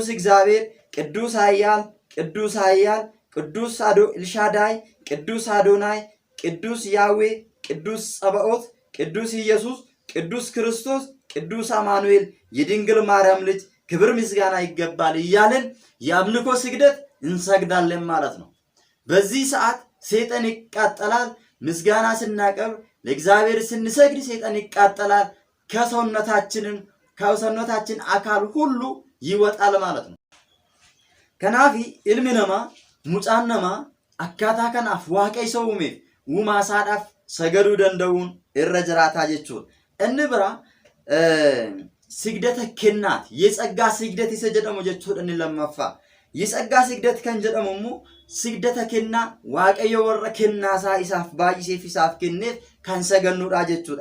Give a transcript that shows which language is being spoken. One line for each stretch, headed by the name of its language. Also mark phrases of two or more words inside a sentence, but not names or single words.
Amharic: እግዚአብሔር፣ ቅዱስ ኃያል፣ ቅዱስ ኃያል፣ ቅዱስ ኤልሻዳይ፣ ቅዱስ አዶናይ፣ ቅዱስ ያዌ፣ ቅዱስ ጸባኦት፣ ቅዱስ ኢየሱስ፣ ቅዱስ ክርስቶስ፣ ቅዱስ አማኑኤል የድንግል ማርያም ልጅ ክብር ምስጋና ይገባል እያለን የአምልኮ ስግደት እንሰግዳለን ማለት ነው። በዚህ ሰዓት ሰይጣን ይቃጠላል። ምስጋና ስናቀርብ ለእግዚአብሔር ስንሰግድ ሰይጣን ይቃጠላል። ከሰውነታችን አካል ሁሉ ይወጣል ማለት ነው። ከናፊ
Oromo: ilmi namaa mucaan namaa akkaataa kanaaf waaqa isa uumeef uumaa isaadhaaf sagaduu danda'uun irra jiraataa jechuudha. Inni bira sigdata kennaati.
Amharic: የጸጋ ስግደት
Oromo: isa jedhamu jechuudha inni lammaffaa.
Amharic: የጸጋ ስግደት
Oromo: kan jedhamu immoo sigdata kennaa waaqayyo warra kennaasaa isaaf baay'iseef isaaf kenneef kan sagannuudha jechuudha.